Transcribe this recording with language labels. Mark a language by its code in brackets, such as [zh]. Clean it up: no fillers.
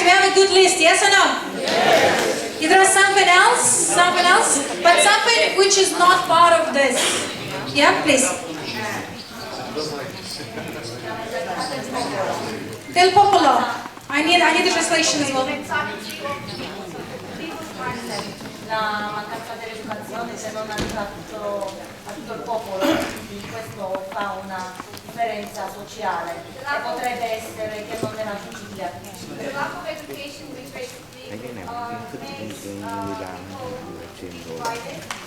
[en] We have a good list, yes or no? Yes. Is there something else? Something else? But something which is not part of this. Yeah, please. [it] Del popolo. [en] I need the translation as well. [it] La mancanza dell'educazione, se non arriva a tutto il popolo, questo fa una differenza sociale e potrebbe essere che non è raggiungibile. [en] The lack of education which basically makes people divided.